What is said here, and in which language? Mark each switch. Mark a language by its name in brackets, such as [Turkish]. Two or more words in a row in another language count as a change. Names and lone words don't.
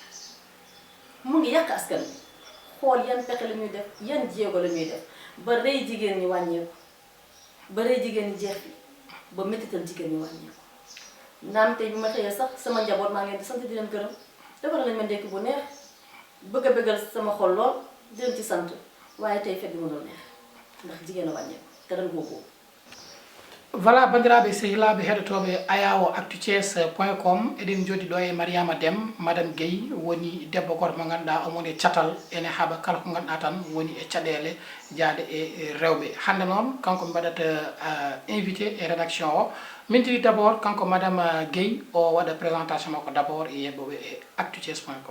[Wolof] mu ngi yàq askan bi xool yan pexe la ñuy def yan jéego la ñuy def ba rey jigéen ñi wàññeeku ba rey jigéen ñi jeex bi ba métital jigéen ñi wàññeeku naam tey bi ma xëyee sax sama njaboot maa ngi leen di sant di leen gërëm defal nañ ma ndekki bu neex bëgg a bëggal sama xol lool di leen ci sant waaye tey fet bi mënul neex ndax jigéen a wàññeeku te dañ koo boobu. [Fula] voilà bandiraɓe sehilaɓe heɗotoɓe ayawo-actu-thies.com eɗen jooɗi ɗo e mariama Deme madame Gueye woni debbo goto mo ganduɗa omone caatal ene haaɓa kala ko ganduɗa tan woni e caɗele jaade e rewɓe hande noon kanko mbaɗata [French] invité e rédaction [Fula] o min tiri d' abord kanko madame Gueye o waɗa présentation makko d' abord e yebɓoɓe e actu-thies.com.